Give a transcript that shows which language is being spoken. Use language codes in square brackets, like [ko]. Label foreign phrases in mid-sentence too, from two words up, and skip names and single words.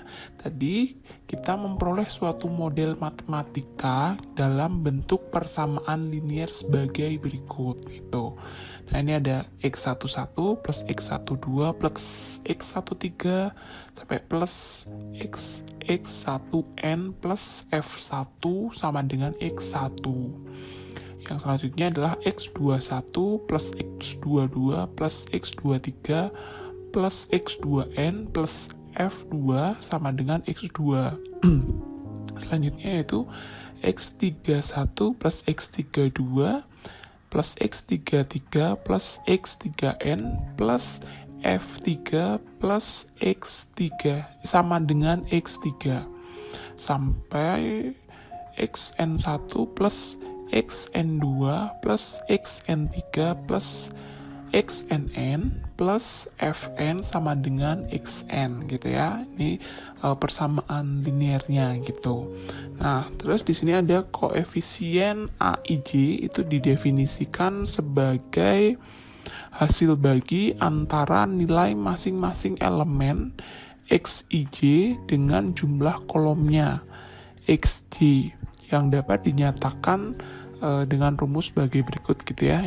[id] Tadi kita memperoleh suatu model matematika dalam bentuk persamaan linier sebagai berikut gitu. Nah, ini ada X11 plus X12 plus X13 sampai plus X1N plus F1 sama dengan X1. Yang selanjutnya adalah X21 plus X22 plus X23 plus X2N plus F2 sama dengan X2. Selanjutnya yaitu X31 plus X32 plus X33 plus X3N plus F3 plus X3 sama dengan X3 sampai XN1 plus XN2 plus XN3 plus XNN plus Fn sama dengan Xn gitu ya. Ini persamaan linearnya gitu. Nah, terus di sini ada koefisien AIJ itu didefinisikan sebagai hasil bagi antara nilai masing-masing elemen Xij dengan jumlah kolomnya Xj yang dapat dinyatakan dengan rumus sebagai berikut gitu ya.